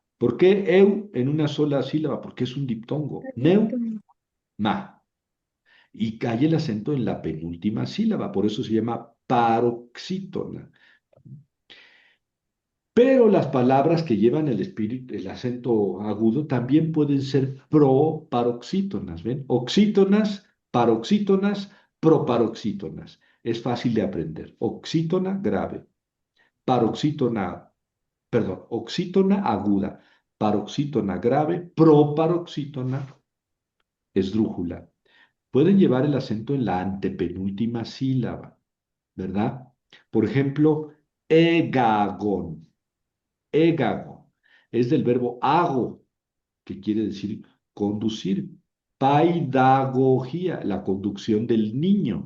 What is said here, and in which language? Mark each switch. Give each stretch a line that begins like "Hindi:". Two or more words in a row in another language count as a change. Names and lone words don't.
Spanish: ¿Por qué eu en una sola sílaba? Porque es un diptongo, neuma. Y cae el acento en la penúltima sílaba, por eso se llama paroxítona. Pero las palabras que llevan el espíritu, el acento agudo, también pueden ser proparoxítonas, ¿ven? Oxítonas, paroxítonas, proparoxítonas. Es fácil de aprender. Oxítona grave, paroxítona, perdón, oxítona aguda, paroxítona grave, proparoxítona esdrújula. Pueden llevar el acento en la antepenúltima sílaba, ¿verdad? Por ejemplo, egagón. Égago es del verbo hago, que quiere decir conducir. Paidagogía, la conducción del niño.